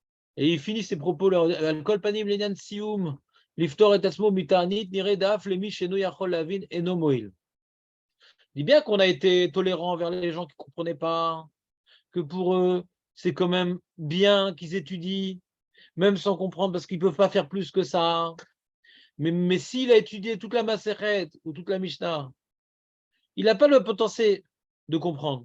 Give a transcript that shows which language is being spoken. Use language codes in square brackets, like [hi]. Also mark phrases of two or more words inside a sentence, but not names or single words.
[fr] Et il finit ses propos, [he] על כל פנים לענין סיום לפטור את עצמו מתענית נראה דף למי שאינו יכול להבין אינו מועיל. [fr] Dis bien qu'on a été tolérant envers les gens qui ne comprenaient pas, que pour eux, c'est quand même bien qu'ils étudient, même sans comprendre, parce qu'ils ne peuvent pas faire plus que ça. Mais s'il a étudié toute la Maseret ou toute la Mishnah, il n'a pas le potentiel de comprendre.